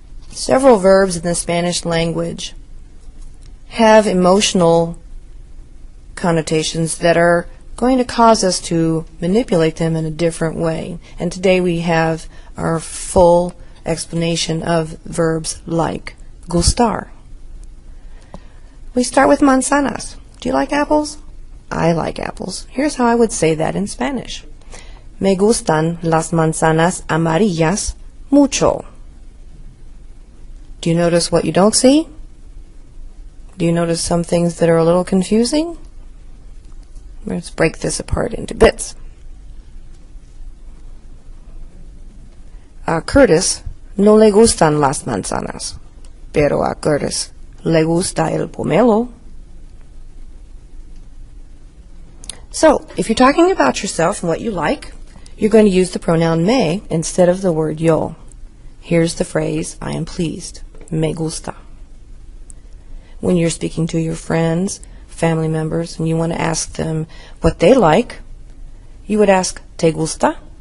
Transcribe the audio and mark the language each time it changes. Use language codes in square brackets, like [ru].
[en] Several verbs in the Spanish language have emotional connotations that are going to cause us to manipulate them in a different way. And today we have our full explanation of verbs like gustar. We start with manzanas. Do you like apples? I like apples. Here's how I would say that in Spanish. [es] Me gustan las manzanas amarillas mucho. [en] Do you notice what you don't see? Do you notice some things that are a little confusing? Let's break this apart into bits. [es] A Curtis no le gustan las manzanas, pero a Curtis le gusta el pomelo. [en] So, if you're talking about yourself and what you like, you're going to use the pronoun me instead of the word yo. Here's the phrase, I am pleased. [es] Me gusta. [en] When you're speaking to your friends, family members, and you want to ask them what they like, you would ask, [es] te gusta?